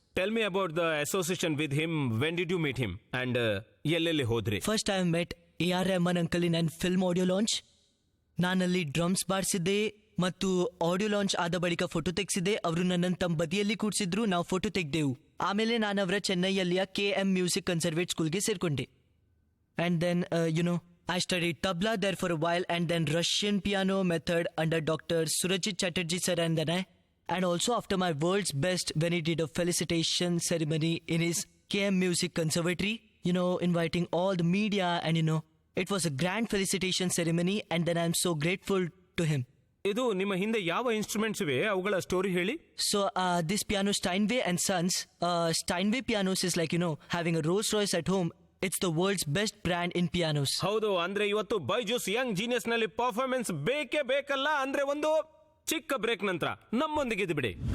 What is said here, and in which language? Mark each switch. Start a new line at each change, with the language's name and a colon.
English: Tell me about the association with him. When did you meet him
Kannada: and ಎಲ್ಲೆಲ್ಲಿ ಹೋದ್ರಿ?
English: first I met
Kannada: AR Rahman uncle ಇನ್ ನನ್ನ film audio launch. ನಾನಲ್ಲಿ drums ಬಾರಿಸಿದ್ದೆ ಮತ್ತು audio launch ಆದ ಬಳಿಕ photo ತೆಗೆಸಿದೆ. ಅವರು ನನ್ನನ್ನು ತಮ್ಮ ಬದಿಯಲ್ಲಿ ಕೂರಿಸಿದ್ರು, ನಾವು ಫೋಟೋ ತೆಗೆದೆವು. ಆಮೇಲೆ ನಾನು ಅವರ ಚೆನ್ನೈಯಲ್ಲಿಯ KM ಮ್ಯೂಸಿಕ್ ಕನ್ಸರ್ವೇಟ್ ಸ್ಕೂಲ್ಗೆ ಸೇರ್ಕೊಂಡೆ.
English: And then I studied tabla there for a while, and then Russian piano method under Dr. Surajit Chatterjee sir, and also after my world's best when he did a felicitation ceremony in his KM Music Conservatory, inviting all the media, and it was a grand felicitation ceremony, and then I'm so grateful to him.
Kannada: ಇದು ನಿಮ್ಮ ಹಿಂದೆ ಯಾವ instruments ಇವೆ, ಅವುಗಳ story ಹೇಳಿ.
English: So this piano Steinway and Sons, Steinway pianos is like having a Rolls Royce at home. It's the world's best brand in pianos.
Kannada: ಹೌದು, ಅಂದ್ರೆ ಇವತ್ತು ಬೈಜೂಸ್ ಯಂಗ್ ಜೀನಿಯಸ್ ನಲ್ಲಿ ಪರ್ಫಾರ್ಮೆನ್ಸ್ ಬೇಕೇ ಬೇಕಲ್ಲ. ಅಂದ್ರೆ ಒಂದು ಚಿಕ್ಕ ಬ್ರೇಕ್ ನಂತರ ನಮ್ಮೊಂದಿಗೆ ಇದ್ದು ಬಿಡಿ.